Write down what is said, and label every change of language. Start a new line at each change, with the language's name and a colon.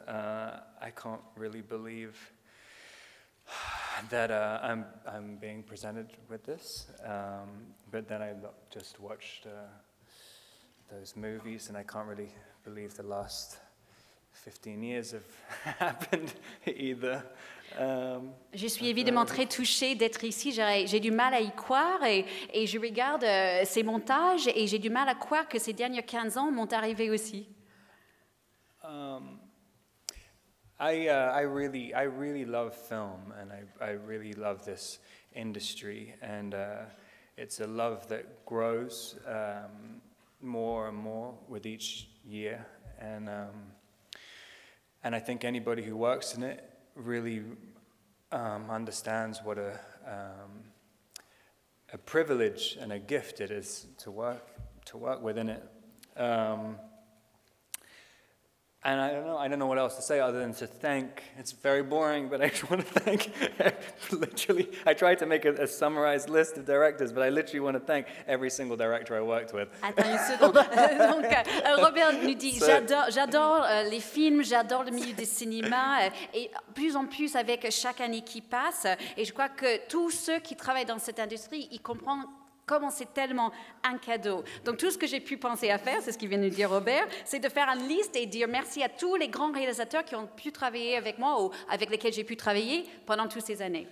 English: I can't really believe that I'm being presented with this. But then I just watched those movies, and I can't really believe the last 15 years have happened either.
French: Je suis évidemment très touchée d'être ici. J'ai du mal à y croire et je regarde ces montages et j'ai du mal à croire que ces derniers 15 ans m'ont arrivé aussi.
English: I really love film, and I really love this industry, and it's a love that grows more and more with each year, and I think anybody who works in it really understands what a privilege and a gift it is to work within it. And I don't know what else to say other than to thank. It's very boring, but I just want to thank, literally, I tried to make a summarized list of directors, but I literally want to thank every single director I worked with.
French: Attends une seconde. Donc, Robert nous dit, j'adore les films, j'adore le milieu du cinéma, et plus en plus avec chaque année qui passe, et je crois que tous ceux qui travaillent dans cette industrie, ils comprennent comment c'est tellement un cadeau. Donc tout ce que j'ai pu penser à faire, c'est ce qu'il vient de dire Robert, c'est de faire une liste et dire merci à tous les grands réalisateurs qui ont pu travailler avec moi ou avec lesquels j'ai pu travailler pendant toutes ces années.